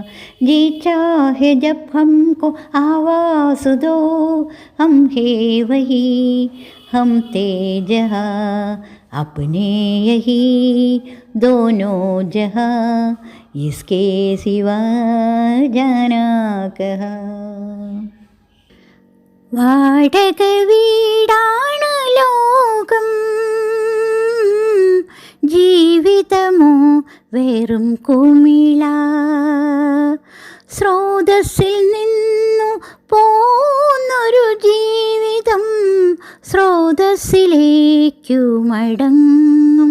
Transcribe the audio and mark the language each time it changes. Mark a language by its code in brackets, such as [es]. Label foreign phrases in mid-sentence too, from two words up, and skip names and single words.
[hi] जी चाहे जब हमको आवाज़ दो, हम है वही हम ते जहाँ, अपने यही दोनों जहाँ, इसके सिवा जाना कहाँ. [ml] വാടക വീടാണ് ലോകം, ജീവിതമോ വെറും കുമിള. സ്രോതസ്സിൽ നിന്നു പോന്നൊരു ജീവിതം സ്രോതസ്സിലേക്കു മടങ്ങും.